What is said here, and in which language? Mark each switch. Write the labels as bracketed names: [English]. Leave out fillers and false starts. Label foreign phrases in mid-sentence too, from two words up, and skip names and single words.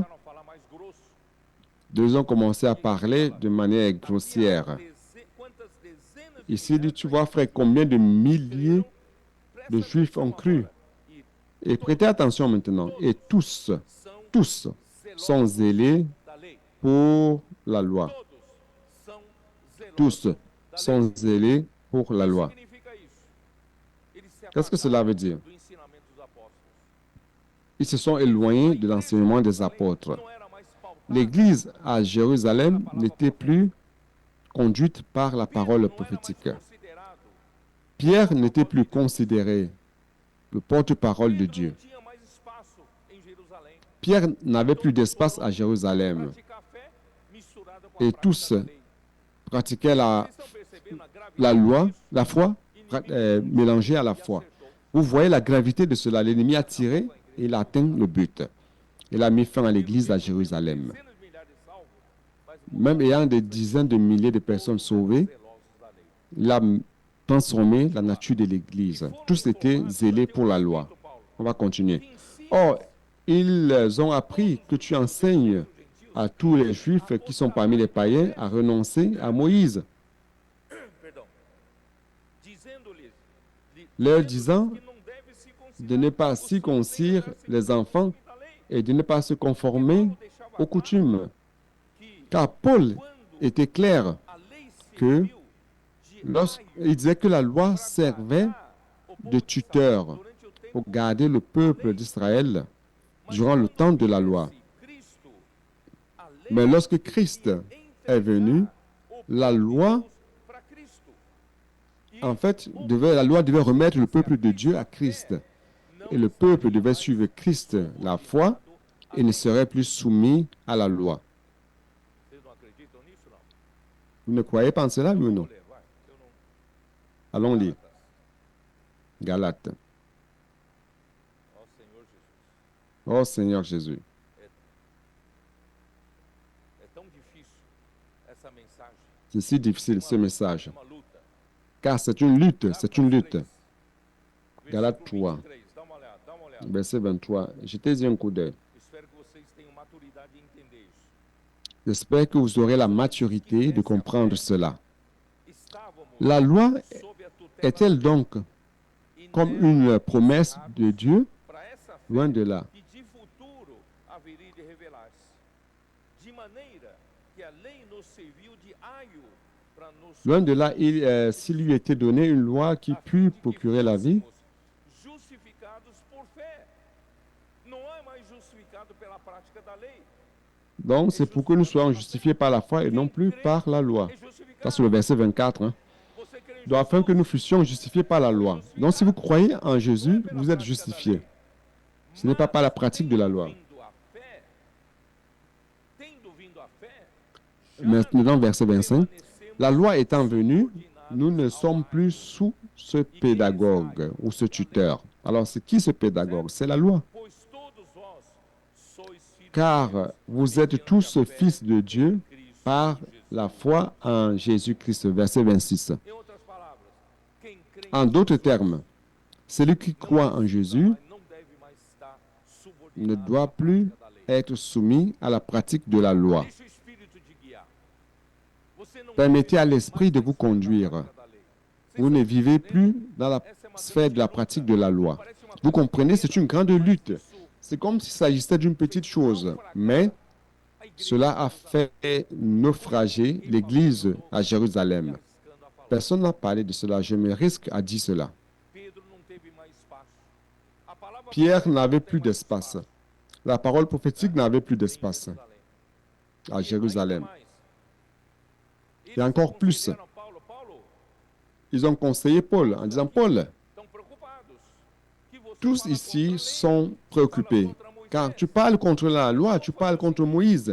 [French] Ils ont commencé à parler de manière grossière. Ici, tu vois, frère, combien de milliers de Juifs ont cru. Et prêtez attention maintenant. Et tous [Portuguese] são [French] sont [Portuguese] zelosos [French] zélés [Portuguese] da lei. [French] pour la loi. [Portuguese] Todos são [French] Tous [Portuguese] zelosos da [French] sont [Portuguese] lei. [French] zélés pour [Portuguese] O [French] la [Portuguese] que [French] loi. [Portuguese] significa isso? Eles se [French] Qu'est-ce que cela veut dire? [Portuguese] do ensinamento dos apóstolos. [French] Ils se sont éloignés de l'enseignement des apôtres. [Portuguese] Não era mais pautada [French] L'Église à Jérusalem n'était plus conduite par la parole prophétique. [Portuguese] considerado, [French] Pierre n'était plus considéré le porte-parole de Dieu. [Portuguese] não tinha mais espaço em Jerusalém. [French] Pierre n'avait plus d'espace à Jérusalem [Portuguese] Praticar a fé misturada com a [French] et [Portuguese] prática [French] tous [Portuguese] da lei. [French] pratiquaient la [Portuguese] Vocês estão percebendo a gravidade [French] la loi, [Portuguese] disso? [French] la foi mélangée à la foi. Vous voyez la gravité de cela. L'ennemi a tiré et il a atteint le but. Il a mis fin à l'église à Jérusalem. [Portuguese] Dezenas de milhares de salvos, mas [French] Même ayant des dizaines de milliers de personnes sauvées, [Portuguese] zelosos da lei. [French] il a transformé la nature de l'église. Tous étaient zélés pour la loi. On va continuer. Or, ils ont appris que tu enseignes à tous les Juifs qui sont parmi les païens à renoncer à Moïse, [Portuguese] Perdão. Dizendo-lhes, [French] leur disant [Portuguese] que não deve se [French] de ne pas circoncire les enfants [Portuguese] da lei, [French] et de ne pas se conformer aux coutumes. [Portuguese] que [French] Car Paul était clair [Portuguese] a lei que serviu de [French] lorsqu'il disait que la loi servait de tuteur [Portuguese] durante o tempo [French] pour garder le peuple d'Israël durant le temps de la loi. [Portuguese] Cristo, a lei [French] Mais lorsque Christ est venu, la loi, [Portuguese] para Cristo. [French] en fait, la loi devait remettre le peuple de Dieu à Christ. Et le peuple devait suivre Christ, la foi, et ne serait plus soumis à la loi. [Portuguese] Vocês não acreditam nisso, não? [French] Vous ne croyez pas en cela, oui ou non? [Portuguese] Vou ler, vai. Eu não... [French] Allons lire. Galates. [Portuguese] Ó Senhor Jesus, [French] Oh Seigneur Jésus, [Portuguese] é tão difícil essa mensagem, [French] c'est si difficile ce message, [Portuguese] uma luta. [French] car c'est une lutte, c'est une lutte. Galates [Portuguese] Versículo 3, 23, dá uma olhada. [French] verset 23. Jetez-y un coup d'œil. [Portuguese] Espero que vocês tenham maturidade de entender isso. [French] J'espère que vous aurez la maturité de comprendre cela. [Portuguese] Estávamos [French] La loi [Portuguese] sob a tutela [French] est-elle donc [Portuguese] e [French] comme [Portuguese] nela [French] une promesse de Dieu? [Portuguese] para essa fé [French] Loin de là. [Portuguese] que de futuro haveria de revelar-se. De maneira que a lei nos serviu de aio para nos [French] Loin de là, s'il lui était donné une loi qui put procurer la vie, [Portuguese] fôssemos justificados por fé. Não é mais justificado pela prática da lei. [French] donc c'est pour que nous soyons justifiés par la foi et non plus par la loi. [Portuguese] É justificado. [French] Ça, c'est le verset 24. Hein. [Portuguese] Você crê em [French] Donc, afin que nous fussions justifiés par la loi. Donc, si vous croyez en Jésus, vous êtes justifiés. Ce n'est pas par la pratique de la loi. [Portuguese] Tendo vindo a fé, [French] Maintenant, verset 25. La loi étant venue, nous ne sommes plus sous ce pédagogue ou ce tuteur. Alors, c'est qui ce pédagogue? C'est la loi. [Portuguese] pois todos vós sois filhos [French] Car vous êtes tous fils de Dieu par la foi en Jésus-Christ. Verset 26. [Portuguese] Em outras palavras, quem crê [French] En d'autres termes, celui qui croit en Jésus [Portuguese] não deve mais estar [French] ne [Portuguese] subordinado [French] doit plus [Portuguese] à da lei. [French] être soumis à la pratique de la loi. [Portuguese] Deixe o Espírito te guiar. Você não [French] Permettez à l'Esprit de vous conduire. [Portuguese] da lei. [French] Vous ne vivez plus dans la sphère de la pratique de la loi. Vous comprenez, c'est une grande lutte. C'est comme s'il s'agissait d'une petite chose, mais cela a fait naufrager l'Église à Jérusalem. [Portuguese] Arriscando a palavra. [French] Personne n'a parlé de cela. Je me risque à dire cela. [Portuguese] Pedro não teve mais espaço. A palavra [French] Pierre n'avait plus d'espace. La parole prophétique n'avait plus d'espace à Jérusalem. Et encore plus, ils ont conseillé Paul en disant, Paul, tous ici sont préoccupés, car tu parles contre la loi, tu parles contre Moïse.